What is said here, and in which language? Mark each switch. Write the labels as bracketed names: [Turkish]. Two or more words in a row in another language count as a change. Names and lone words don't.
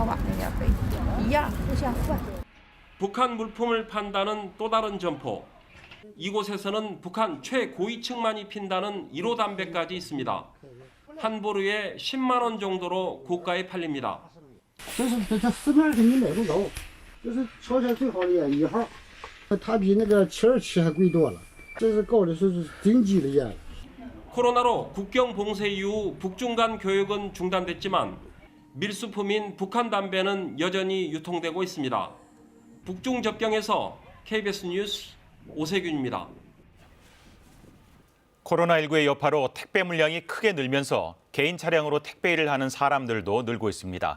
[Korean] 북한 물품을 판다는 또 다른 점포. 이곳에서는 북한 최고위층만이 핀다는 1호 담배까지 있습니다. 한 보루에 10만 원 정도로 고가에 팔립니다. [Chinese] 这是它市面肯定买不着，就是朝鲜最好的烟1号，它比那个727还贵多了，这是高的是顶级的烟。 [Korean] 코로나로 국경 봉쇄 이후 북중 간 교역은 중단됐지만 밀수품인 북한 담배는 여전히 유통되고 있습니다. 북중 접경에서 KBS 뉴스 오세균입니다. 코로나19의 여파로 택배 물량이 크게 늘면서 개인 차량으로 택배 일을 하는 사람들도 늘고 있습니다.